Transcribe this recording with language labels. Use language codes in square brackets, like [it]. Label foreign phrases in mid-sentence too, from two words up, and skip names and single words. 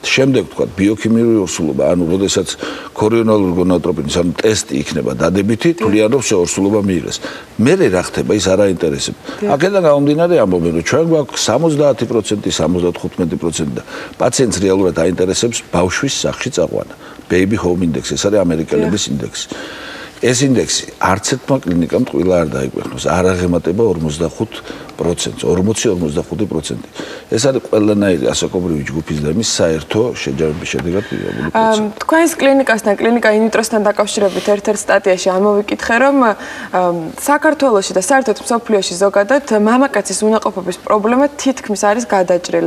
[ka] შემდეგ თქვათ, ბიოქიმიური ორსულობა, ანუ როდესაც ქორიონალური გონადოტროპინის ანუ ტესტი იქნება დადებითი, თვლიან რომ ორსულობა მიიღეს. მერე რა ხდება, ის არ აინტერესებს. აქედან გამომდინარე ამბობენ, რომ ჩვენ გვაქვს 70%, 75% და პაციენტს რეალურად აინტერესებს ბავშვის სახლში წაყვანა. [en] Baby home index, [ka] ეს არის ამერიკელების ინდექსი. ეს ინდექსი არც ერთმა კლინიკამ ტყუილა არ დაიგვეხნოს, არ აღემატება 45%, 40-45%. ეს არის ყველანაირი ასაკობრივი ჯგუფის და იმის საერთო შეჯამების შედეგად მიღებული პროცენტი. თქვენს კლინიკასთან, კლინიკა ინვიტროსთან დაკავშირებით ერთ-ერთ სტატიაში ამოვიკითხე, რომ საქართველოში და საერთოდ მსოფლიოში ზოგადად მამაკაცის უნაყოფობის პრობლემა თითქმის არის გადაჭრილი.